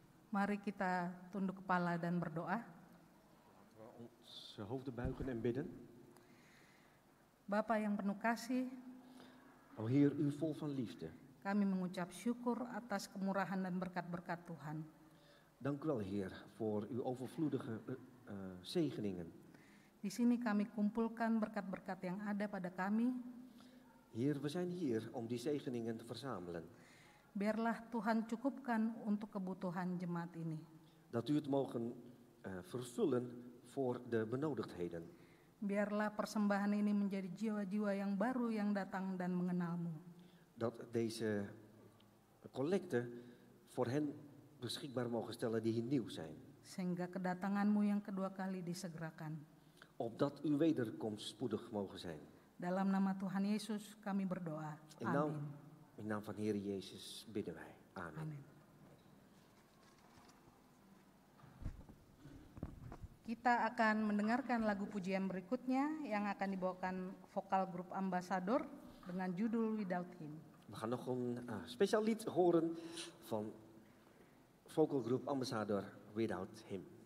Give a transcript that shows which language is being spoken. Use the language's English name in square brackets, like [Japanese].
[Indonesian] Mari kita tunduk kepala dan berdoa. [Dutch] Laten we onze hoofden buigen en bidden. [Indonesian] Bapa yang penuh kasih, [Dutch] O Heer, u vol van liefde. [Indonesian] kami mengucap syukur atas kemurahan dan berkat-berkat Tuhan. [Dutch] Dank u wel, Heer, voor uw overvloedige zegeningen. [Indonesian] Di sini kami kumpulkan berkat-berkat yang ada pada kami. [Dutch] Heer, we zijn hier om die zegeningen te verzamelen. [Indonesian] Biarlah Tuhan cukupkan untuk kebutuhan jemaat ini. [Dutch] Dat u het mogen vervullen voor de benodigdheden. [Indonesian] Biarlah persembahan ini menjadi jiwa-jiwa yang baru yang datang dan mengenal-Mu. [Dutch] Dat deze collecten voor hen beschikbaar mogen stellen die hier nieuw zijn. [Indonesian] Sehingga kedatangan-Mu yang kedua kali disegerakan. [Dutch] Opdat uw wederkomst spoedig mogen zijn. [Indonesian] Dalam nama Tuhan Yesus kami berdoa. Amin. [Dutch] In naam van Heer Jezus bidden wij. Amen. [Indonesian] Amin. Kita akan mendengarkan lagu pujian berikutnya yang akan dibawakan vokal grup Ambassador dengan judul Without Him. [Dutch] We gaan nog een speciaal lied horen van vocalgroep Ambassador, Without Him.